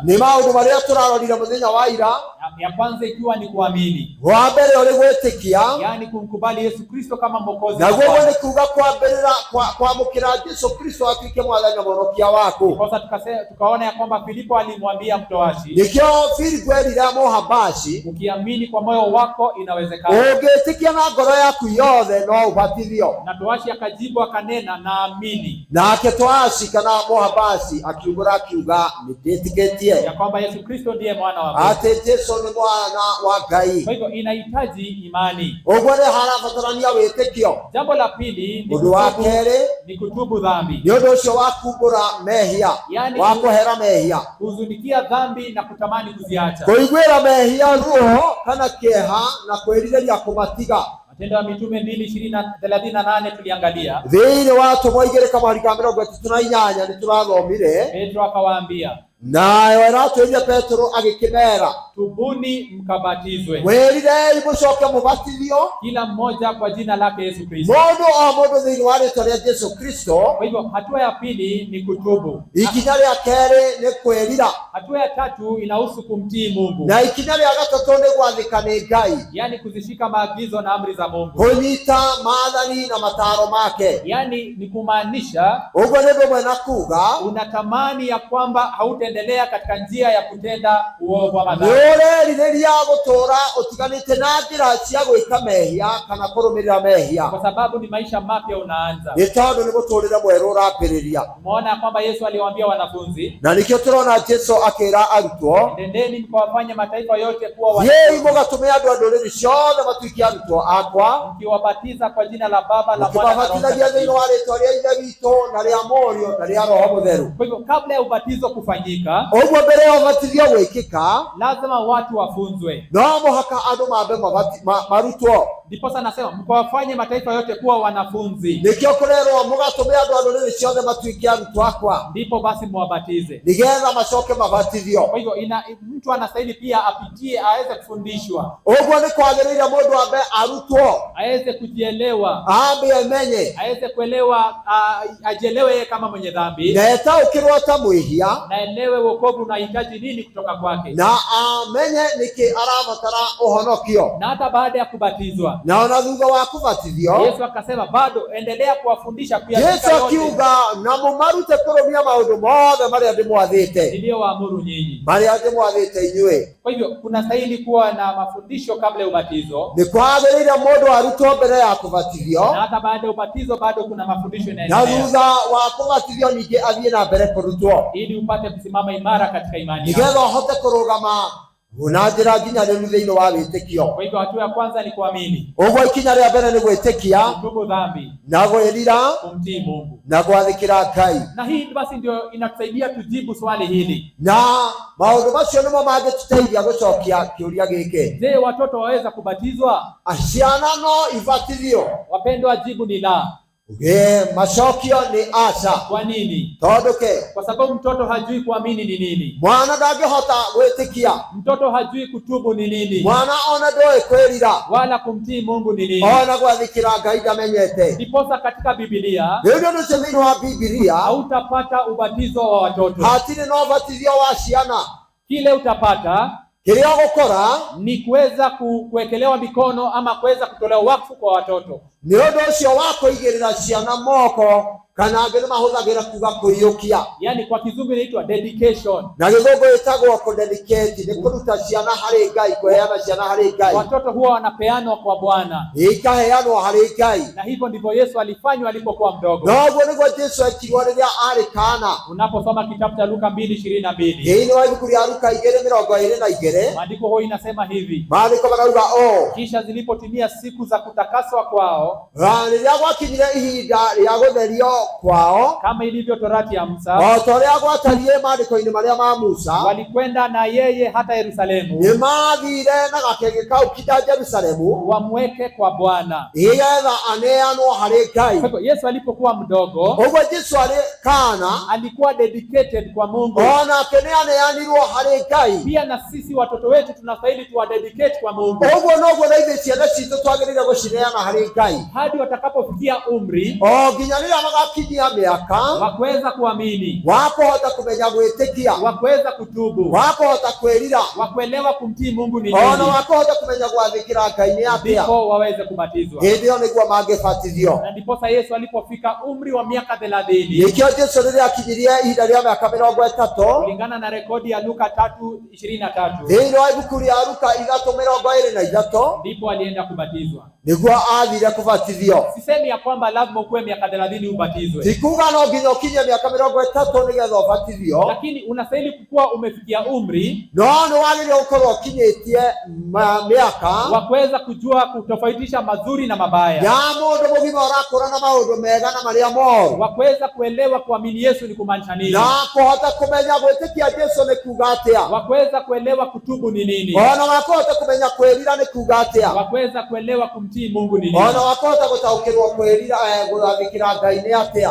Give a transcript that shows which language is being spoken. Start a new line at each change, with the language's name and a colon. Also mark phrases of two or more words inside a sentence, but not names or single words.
Kikuyu: Nĩ maũndũ marĩa tũrarorire mũthenya wa ira.
Swahili: Ya kwanza ikiwa ni kuamini,
Kikuyu: Wa mbere ũrĩ gwĩtĩkia,
Swahili: yani kumkubali Yesu Kristo kama Mwokozi.
Kikuyu: naguo nĩ kuuga kwambĩrĩra kwamũkĩra Yesu Kristo atuĩke mwathani na mũhonokia waku.
Swahili: Sasa tukaona ya kwamba Filipo alimwambia mtoashi,
Kikuyu: nĩkĩo Filipo erire Mũhabashi,
Swahili: ukiamini kwa moyo wako inawezekana,
Kikuyu: ũngĩtĩkia na ngoro yaku yothe no ũbatithio.
Swahili: Na toashi akajibu akanena, naamini.
Kikuyu: Nake Toashi kana Mũhabashi akiumbũra akiuga nĩndĩtĩkĩtie
Swahili: ya kwamba Yesu Kristo ndiye mwana wa Mungu,
Kikuyu: atĩ Jesũ nĩ mwana wa Ngai.
Swahili: Kwa hivyo inahitaji imani.
Kikuyu: Ũguo nĩ harabatarania wĩtĩkio.
Swahili: Jambo la pili
Kikuyu: Ũndũ wa kerĩ
Swahili: ni kutubu dhambi,
Kikuyu: nĩ ũndũ ũcio wa kumbũra mehia,
Swahili: yani
Kikuyu: wa kũhera mehia,
Swahili: kuzunikia dhambi na kutamani kuziacha,
Kikuyu: kũiguĩra mehia ruo kana kĩeha na kwĩrirĩria kũmatiga.
Swahili: Matendo ya Mitume 2:38 tuliangalia.
Kikuyu: Thĩinĩ wa Atũmwo 2:38 nĩ tũrathomire,
Swahili: Petro akawaambia,
Kikuyu: nayo aratwĩrire Petro agĩkĩmera,
Swahili: tubuni mkabatizwe,
Kikuyu: mwĩrirei mũcoke mũbatithio
Swahili: kila mmoja kwa jina lake Yesu Kristo.
Kikuyu: mũndũ o mũndũ thĩinĩ wa rĩĩtwa rĩa Jesũ Kristo.
Swahili: Kwa hivyo hatua ya pili ni kutubu,
Kikuyu: Ikinya rĩa kerĩ nĩ kwĩrira,
Swahili: hatua ya tatu inahusu kumtii Mungu,
Kikuyu: na ikinya rĩa gatatũ nĩ gwathĩka nĩ Ngai,
Swahili: yani kuzishika maagizo na amri za Mungu,
Kikuyu: kũnyita maathani na mataro make.
Swahili: yani ni kumaanisha
Kikuyu: Ũguo nĩ ũndũ ũmwe na kuuga
Swahili: unatamani ya kwamba hautaendelea katika njia ya kutenda uovu ama
Kikuyu: nĩ
Swahili: dhambi,
Kikuyu: ũrerirĩria gũtũũra ũtiganĩte na njĩra cia gwĩka mehia kana kũrũmĩrĩra mehia,
Swahili: kwa sababu ni maisha mapya unaanza.
Kikuyu: nĩ tondũ nĩ mũtũũrĩre mwerũ ũrambĩrĩria.
Swahili: Tumeona kwamba Yesu aliwaambia wanafunzi,
Kikuyu: Na nĩkĩo tũrona Jesũ akĩra arutwo,
Swahili: nendeni mkawafanye mataifa yote kuwa
Kikuyu: thiĩi mũgatũme andũ a ndũrĩrĩ ciothe matuĩke arutwo akwa,
Swahili: mkiwabatiza kwa jina la Baba, la Mwana na Roho
Kikuyu: mũkĩmabatithagia thĩinĩ
Swahili: Mtakatifu.
Kikuyu: wa rĩĩtwa rĩa Ithe witũ na rĩa Mũriũ na rĩa Roho Mũtheru.
Swahili: Kwa hivyo kabla ya ubatizo kufanyika,
Kikuyu: Ũguo mbere ya ũbatithio gwĩkĩka,
Swahili: lazima watu wafunzwe.
Kikuyu: no mũhaka andũ mambe marutwo.
Swahili: Ndiposa nasema mkawafanye mataifa yote kuwa wanafunzi,
Kikuyu: Nĩkĩo kũrerwo mũgatũme andũ a ndũrĩrĩ ciothe matuĩke arutwo akwa,
Swahili: ndipo basi mwabatize.
Kikuyu: nĩgetha macoke mabatithio.
Swahili: Kwa hivyo mtu anastahili pia apitie, aweze kufundishwa,
Kikuyu: Ũguo nĩ kwagĩrĩire mũndũ ambe arutwo,
Swahili: aweze kujielewa,
Kikuyu: ambe amenye,
Swahili: aweze kuelewa, ajielewe yeye kama mwenye dhambi,
Kikuyu: na etaũkĩrwo ta mwĩhia,
Swahili: na elewe wokovu unahitaji nini kutoka kwake,
Kikuyu: na amenye nĩkĩ arabatara ũhonokio.
Swahili: na hata baada ya kubatizwa
Kikuyu: Na ona thutha wa kũbatithio,
Swahili: Yesu akasema bado endelea kuwafundisha pia
Kikuyu: Yesu akiuga na mũmarute kũrũmia maũndũ mothe marĩa ndĩmwathĩte,
Swahili: niliyowaamuru nyinyi.
Kikuyu: marĩa ndĩmwathĩte inyuĩ.
Swahili: Kwa hivyo kunastahili kuwa na mafundisho kabla ya ubatizo,
Kikuyu: Nĩ kwagĩrĩire mũndũ arutwo mbere ya kũbatithio,
Swahili: na hata baada ya ubatizo bado kuna mafundisho na yanaendelea,
Kikuyu: thutha wa kũbatithio ningĩ athiĩ na mbere kũrutwo,
Swahili: ili upate kusimama imara katika imani yako.
Kikuyu: nĩgetha ũhote kũrũgama na njĩra nginyanĩru thĩinĩ wa wĩtĩkio.
Swahili: Kwa hivyo hatua ya kwanza ni kuamini,
Kikuyu: Ũguo ikinya rĩa mbere nĩ gwĩtĩkia
Swahili: kutubu dhambi,
Kikuyu: na gwĩrira
Swahili: kumtii Mungu.
Kikuyu: na gwathĩkĩra Ngai,
Swahili: Na hii basi ndio inatusaidia tujibu swali hili:
Kikuyu: na maũndũ macio nĩmo mangĩtũteithia gũcokia kĩũria gĩkĩ:
Swahili: je, watoto waweza kubatizwa?
Kikuyu: ciana no ibatithio?
Swahili: Wapendwa, jibu ni la.
Kikuyu: Macokio nĩ aca.
Swahili: Kwa nini?
Kikuyu: Tondũ ke
Swahili: Kwa sababu mtoto hajui kuamini ni nini,
Kikuyu: mwana ndangĩhota gwĩtĩkia,
Swahili: mtoto hajui kutubu ni nini,
Kikuyu: mwana ona ndoĩ kwĩrira,
Swahili: wala kumtii Mungu ni nini.
Kikuyu: ona gwathĩkĩra Ngai ndamenyete.
Swahili: Ndiposa katika Biblia
Kikuyu: Rĩu nĩ ũndũ thĩinĩ wa Bibilia
Swahili: hautapata ubatizo wa watoto.
Kikuyu: hatirĩ na ũbatithio wa ciana.
Swahili: Kile utapata
Kikuyu: Kĩrĩa ũgũkora
Swahili: ni kuweza kuwekelewa mikono ama kuweza kutolewa wakfu kwa watoto.
Kikuyu: nĩ ũndũ ũcio wa kũigĩrĩra ciana moko, kana angĩ nĩmahũthagĩra kuga kũiyũkia,
Swahili: Yani kwa kizungu inaitwa dedication.
Kikuyu: na gĩthũngũ ĩtagwo kũdedicate, nĩ kũruta ciana harĩ Ngai, kũheana ciana harĩ Ngai,
Swahili: Watoto huwa wanapeanwa kwa Bwana,
Kikuyu: ikaheanwo harĩ Ngai.
Swahili: na hivyo ndivyo Yesu alifanywa alipokuwa mdogo.
Kikuyu: Noguo nĩguo Jesũ ekirwo rĩrĩa arĩ kaana.
Swahili: Unaposoma kitabu cha Luka 2:22,
Kikuyu: Thĩinĩ wa ibuku rĩa Luka 2:22
Swahili: maandiko huo inasema hivi:
Kikuyu: maandĩko marauga ũũ:
Swahili: kisha zilipotimia siku za kutakaswa kwao,
Kikuyu: rĩrĩa gwakinyire ihinda rĩa gũtherio kwao,
Swahili: kama ilivyo torati ya Musa,
Kikuyu: o ta ũrĩa gwatariĩ maandĩko-inĩ marĩa ma Musa,
Swahili: walikwenda na yeye hata Yerusalemu,
Kikuyu: nĩmathire na gakenge kau kinya Jerusalemu,
Swahili: wamweke kwa Bwana,
Kikuyu: nĩgetha aneanwo harĩ Ngai.
Swahili: Kwa hivyo Yesu alipokuwa mdogo,
Kikuyu: Ũguo Jesũ arĩ kaana,
Swahili: alikuwa dedicated kwa Mungu.
Kikuyu: onake nĩaneanirwo harĩ Ngai.
Swahili: Pia na sisi watoto wetu tunastahili tuwa dedicate kwa Mungu,
Kikuyu: Ũguo noguo na ithuĩ ciana citũ twagĩrĩire gũcineana harĩ Ngai,
Swahili: hadi watakapofikia umri
Kikuyu: o nginya rĩrĩa magakinyia mĩaka
Swahili: wa kuweza kuamini,
Kikuyu: wa kũhota kũmenya gwĩtĩkia,
Swahili: wa kuweza kutubu,
Kikuyu: wa kũhota kwĩrira,
Swahili: wa kuelewa kumtii Mungu ni
Kikuyu: ona
Swahili: nini,
Kikuyu: wa kũhota kũmenya gwathĩkĩra Ngai nĩ atĩa.
Swahili: ndipo waweze kubatizwa.
Kikuyu: Hĩndĩ ĩyo nĩguo mangĩbatithio.
Swahili: Na ndiposa Yesu alipofika umri wa miaka 30,
Kikuyu: Nĩkĩo Jesũ rĩrĩa akinyirie ihinda rĩa mĩaka 30,
Swahili: kulingana na rekodi ya Luka 3:23,
Kikuyu: thĩinĩ wa ibuku rĩa Luka 3:23,
Swahili: ndipo alienda kubatizwa.
Kikuyu: nĩguo athire kũbatithio.
Swahili: Sisemi ya kwamba lazima ukuwe miaka 30 ubatizwe,
Kikuyu: Tikuga no nginya ũkinye mĩaka 30 nĩgetha ũbatithio,
Swahili: lakini unastahili kukuwa umefikia umri
Kikuyu: no nĩwagĩrĩirwo gũkorwo ũkinyĩtie mĩaka
Swahili: wa kuweza kujua kutofautisha mazuri na mabaya,
Kikuyu: ya mũndũ mũgima ũrakũra na maũndũ mega na marĩa moru,
Swahili: wa kuweza kuelewa kuamini Yesu ni kumaanisha nini,
Kikuyu: na kũhota kũmenya gwĩtĩkia Jesũ nĩ kuuga atĩa,
Swahili: wa kuweza kuelewa kutubu ni nini,
Kikuyu: ona wa kũhota kũmenya kwĩrira nĩ kuuga atĩa,
Swahili: wa kuweza kuelewa kumtii Mungu ni nini.
Kikuyu: ona wa kũhota gũtaũkĩrwo kwĩrira gũgathĩkĩra Ngai nĩ atĩa.